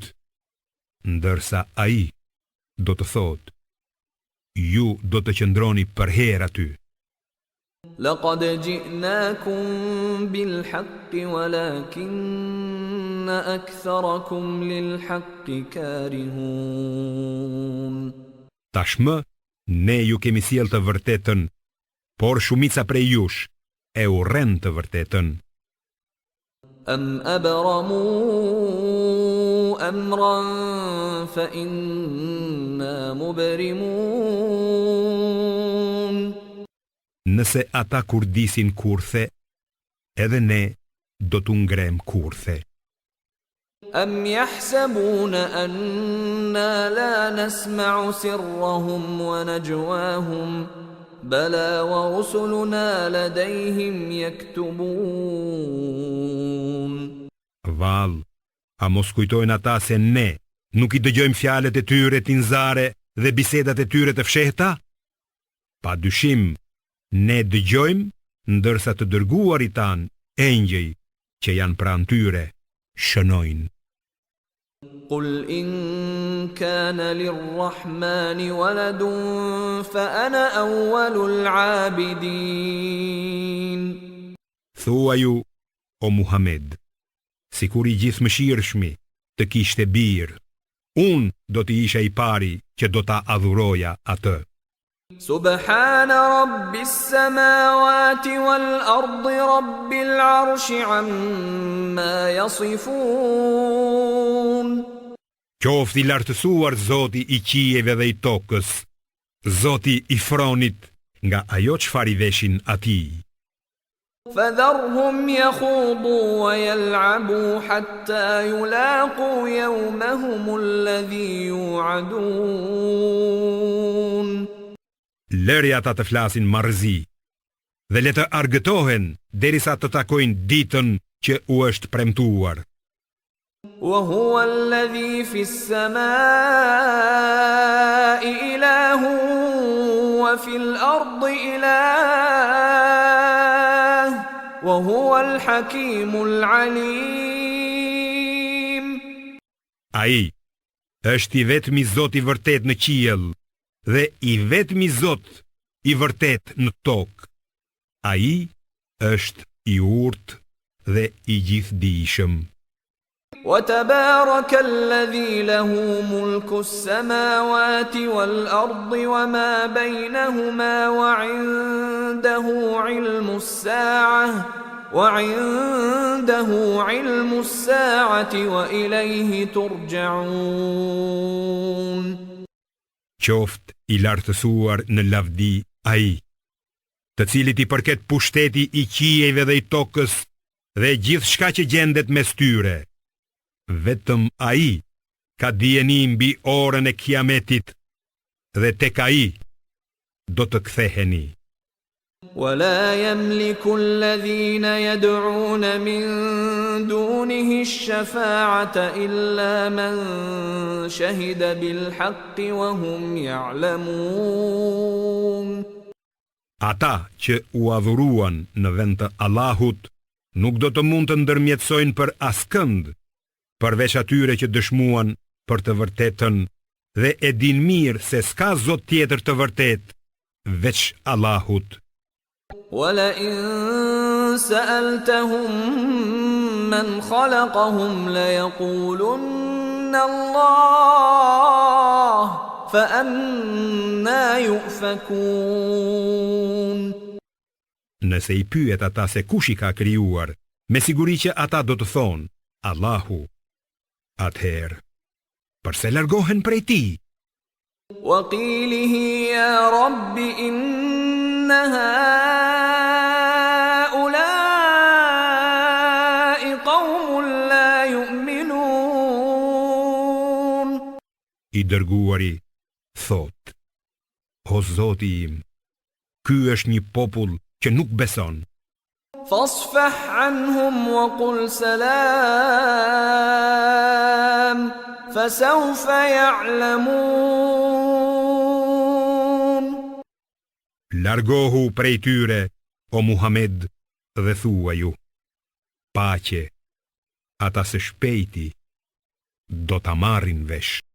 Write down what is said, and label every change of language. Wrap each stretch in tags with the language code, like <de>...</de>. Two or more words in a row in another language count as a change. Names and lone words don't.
<sq>Ndërsa ai do të thotë: ju do të qëndroni përherë aty.</sq> <ar>لقد جئناكم بالحق ولكن أكثركم للحق كارهون.</ar> <sq>Tashmë ne ju kemi sjellë të vërtetën, por shumica prej jush e urren të vërtetën.</sq> <ar>أم أبرموا أمرا فإنا مبرمون.</ar> <sq>Nëse ata kurdisin kurthe, edhe ne do t'u ngrem kurthe.</sq> <ar>أم يحسبون أنا لا نسمع سرهم ونجواهم. بلى ورسلنا لديهم يكتبون.</ar> <sq>Val, a mos kujtojnë ata se ne nuk i dëgjojmë fjalët e tyre tinzare dhe bisedat e tyre të fshehta? Pa dyshim, ne dëgjojmë, ndërsa të dërguarit tan, engjëj që janë pranë tyre, shënojnë.</sq> <ar>قل إن كان للرحمن ولد فأنا أول العابدين.</ar> <sq>Thua ju, o Muhammed, sikur i gjithëmëshirshmi të kishte birë, unë do të isha i pari që do ta adhuroja atë.</sq> <ar>سبحان رب السماوات والأرض رب العرش عما يصفون.</ar> <sq>Qoftë i lartësuar Zoti i qijeve dhe i tokës, Zoti i fronit nga ajo çfarë i veshin atij.</sq> <ar>فذرهم يخوضوا ويلعبوا حتى يلاقوا يومهم الذي يوعدون.</ar> <sq>Lëri ata të flasin marrëzi dhe le të argëtohen derisa të takojnë ditën që u është premtuar.</sq> <ar>وهو الذي في السماء إله وفي الأرض إله وهو الحكيم العليم.</ar> <sq>Ai është i vetmi Zot i vërtet në qiell dhe i vetmi Zot i vërtet në tokë. Ai është i urtë dhe i gjithdijshëm.</sq> <ar>وتبارك الذي له ملك السماوات والأرض وما بينهما وعنده علم الساعة وعنده علم الساعة وإليه ترجعون.</ar> <sq>Qoftë i lartësuar në lavdi ai, të cilit i përket pushteti i qijeve dhe i tokës dhe gjithçka që gjendet mes tyre. Vetëm ai ka dijeni mbi orën e kiametit dhe tek ai do të ktheheni.</sq> <ar>ولا يملك الذين يدعون من دونه الشفاعة إلا من شهد بالحق وهم يعلمون.</ar> <sq>Ata që u adhuruan në vend të Allahut nuk do të mund të ndërmjetësojnë për askënd, përveç atyre që dëshmuan për të vërtetën dhe e din mirë se s'ka Zot tjetër të vërtet veç Allahut.</sq> <ar>ولئن سألتهم من خلقهم ليقولن الله فأنى يؤفكون.</ar> <sq>Nëse i pyet ata se kush i ka krijuar, me siguri që ata do të thonë Allahu. Atëherë, përse largohen prej tij?</sq> <ar>وقيله يا رب إن هؤلاء قوم لا يؤمنون.</ar> <sq>I dërguari thot: O Zoti im, ky është një popull që nuk beson.</sq> <ar>فاصفح عنهم وقل سلام فسوف يعلمون.</ar> <sq>Largohu prej tyre, o Muhammed, dhe thuaju: Paqe, ata së shpejti do ta marrin vesh.</sq>